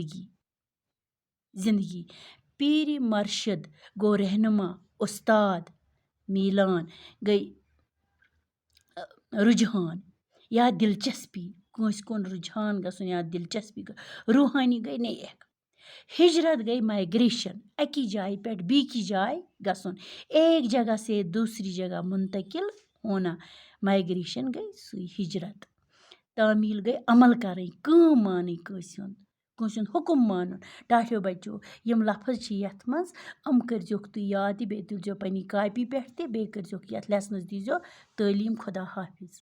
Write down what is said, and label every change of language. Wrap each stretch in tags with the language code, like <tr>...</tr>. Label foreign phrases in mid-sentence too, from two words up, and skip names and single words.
<ks>زِندگی پیٖرِ مرشد گوٚو رہنما اُستاد میٖلان گٔے رُجحان یا دِلچسپی کٲنٛسہِ کُن رُجحان گژھُن یا دِلچسپی روٗحٲنی گٔے نیک ہِجرت گٔے مایگریشن اَکہِ جایہِ پٮ۪ٹھ بیٚکہِ جایہِ گژھُن</ks> <ur>ایک جگہ سے دوسری جگہ منتقل ہونا</ur> <ks>مایگریشن گٔے سُے ہِجرت تعمیٖل گٔے عمل کَرٕنۍ کٲم مانٕنۍ کٲنٛسہِ ہُنٛد حُکُم مانُن ٹاٹھیو بَچو یِم لفظ چھِ یَتھ منٛز یِم کٔرۍزیوکھ تُہۍ یاد تہِ بیٚیہِ تُلزیو پنٛنہِ کاپی پٮ۪ٹھ تہِ بیٚیہِ کٔرۍزیوکھ یَتھ لیسنَس دیٖزیو تعلیٖم خۄدا حافِظ</ks>